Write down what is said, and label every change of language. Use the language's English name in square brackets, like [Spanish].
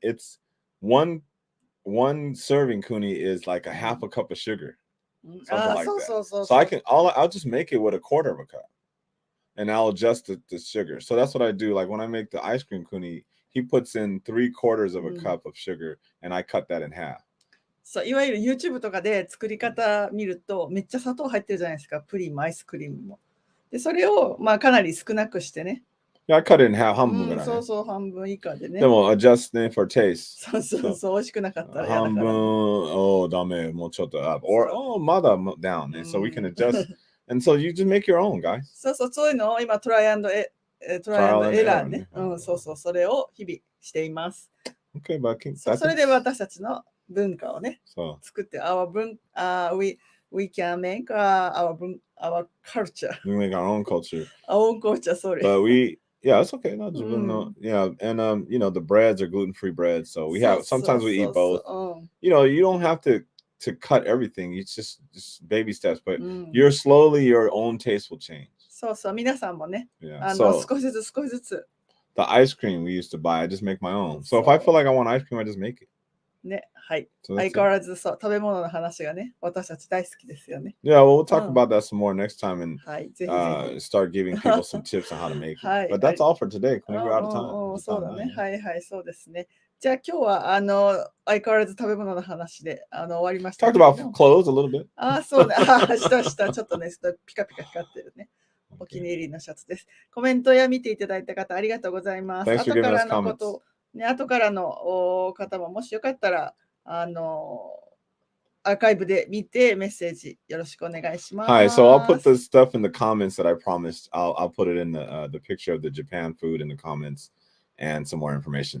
[English] It's one serving, Kuni, is like a half a cup of sugar. Something like that. So I'll just make it with a quarter of a cup. And I'll adjust the sugar. So that's what I do. Like when I make the ice cream, Kuni, he puts in 3/4 of a cup of sugar and I cut that in half. [Japanese] そう、いわゆる YouTube とかで作り方見るとめっちゃ砂糖入ってるじゃないですか。プリンもアイスクリームも。でそれをかなり少なくしてね、 [English] Yeah, I cut it in half. [Japanese] 半分ぐらい。そうそう、半分以下でね。でも、 [English] adjusting for taste. [Japanese] そうそうそう、美味しくなかったら嫌だ半分、から。 oh, ダメ、もうちょっと up. [English] Or, oh, [Japanese] まだ [English] down. So we can adjust. And so you just make your own, guys. [Japanese] そうそう、そういうのを今トライアンドエラーね。そうそう、それを日々しています。 [English] Okay, but [Japanese] それで私たちの文化をね、 [English] so, [Japanese] 作って、 [English] we can make our culture. we make our own culture. Our own culture, sorry. But yeah, it's okay. No, yeah, and the breads are gluten-free breads, so we have sometimes we eat both. You don't have to cut everything. It's just baby steps, but slowly your own taste will change. [Japanese] そうそう、皆さんもね、少しずつ少しずつ。 [English] The ice cream we used to buy, I just make my own. So if I feel like I want ice cream, I just make it. [Japanese] ね、はい。相変わらず食べ物の話がね、私たち大好きですよね。 [English] Yeah, well, we'll talk about that some more next time and [Japanese] はい、ぜひぜひ。 [English] start giving people some tips on how to make it. But that's all for today. We're out of time. [Japanese] そうだね。はいはい、そうですね。じゃあ今日は相変わらず食べ物の話で終わりました。 [English] Talked about clothes a little bit. [Japanese] そうね。したちょっとね、ピカピカ光ってるね。お気に入りのシャツです。コメントや見ていただいた方ありがとうございます。後からのことね、後からの方ももしよかったらアーカイブで見てメッセージよろしくお願いします。 [English] Hi, so I'll put the stuff in the comments that I promised. I'll put it in the picture of the Japan food in the comments and some more information.